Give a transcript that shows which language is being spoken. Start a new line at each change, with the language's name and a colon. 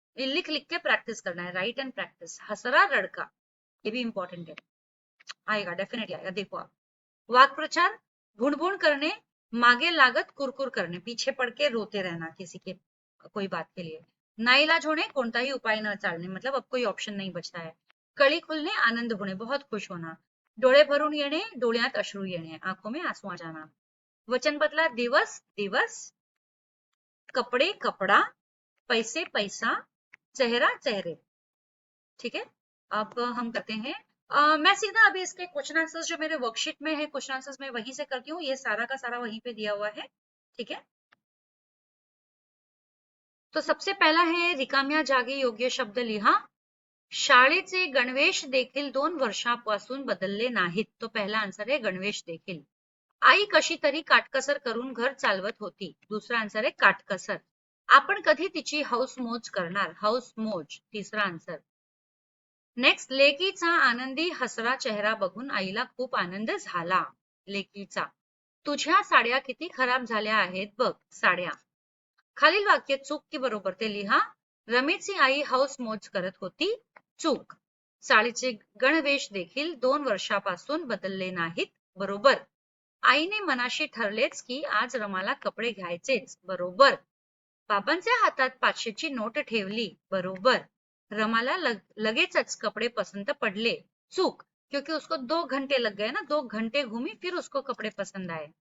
Hindi: ये लिख लिख के प्रैक्टिस करना है, राइट एंड प्रैक्टिस. हसरा लड़का, ये भी इंपॉर्टेंट है, आएगा डेफिनेटली आएगा. देखो आप, वाक्प्रचार, भुणभुण करने,
Marathi: मागे लागत
Hindi: कुरकुर करने, पीछे पड़ के रोते रहना किसी के कोई बात के लिए.
Marathi: नाईलाज होणे, कोणताही उपाय न चालणे,
Hindi: मतलब अब कोई ऑप्शन नहीं बचता है.
Marathi: कळी खुलणे, आनंद होणे,
Hindi: बहुत खुश होना.
Marathi: डोळे भरून येणे, डोळ्यात अश्रू येणे,
Hindi: आंखों में आंसू आ जाना.
Marathi: वचन बदला, दिवस दिवस, कपड़े कपड़ा, पैसे पैसा, चेहरा चेहरे. ठीक है.
Hindi: अब हम करते हैं, मैं सीधा अभी इसके क्वेश्चन आंसर्स जो मेरे वर्कशीट में है क्वेश्चन आंसर्स मैं वहीं से करती हूँ. ये सारा का सारा वहीं पे दिया हुआ है. ठीक है. तो सबसे पहला है
Marathi: रिकाम्या जागी योग्य शब्द लिहा. शाळेचे गणवेश देखील 2 वर्षांपासून बदलले नाहीत. तो पहला आन्सर आहे गणवेश देखील. आई कशी तरी काटकसर करून घर चालवत होती. दुसरा आन्सर आहे काटकसर. आपण कधी तिची हौस मौज करणार, हौस मौज, तिसरा आन्सर. नेक्स्ट, लेकीचा आनंदी हसरा चेहरा बघून आईला खूप आनंद झाला. लेकीचा. तुझ्या साड्या किती खराब झाल्या आहेत बघ, साड्या. खालील वाक्य चूक की बरोबर ते लिहा. रमेशची आई हौस मौज करत होती, चूक. साडीचे गणवेश देखील 2 वर्षापासून बदलले नाहीत, बरोबर. आईने मनाशी ठरलेच की आज रमाला कपडे घ्यायचेच, बरोबर. बाबांच्या हातात 500 ची नोट ठेवली, बरोबर. रमाला लगेचच कपडे पसंत पडले, चूक.
Hindi: क्योंकि उसको 2 घंटे लग गए ना, 2 घंटे घूमी फिर उसको कपड़े पसंद आए.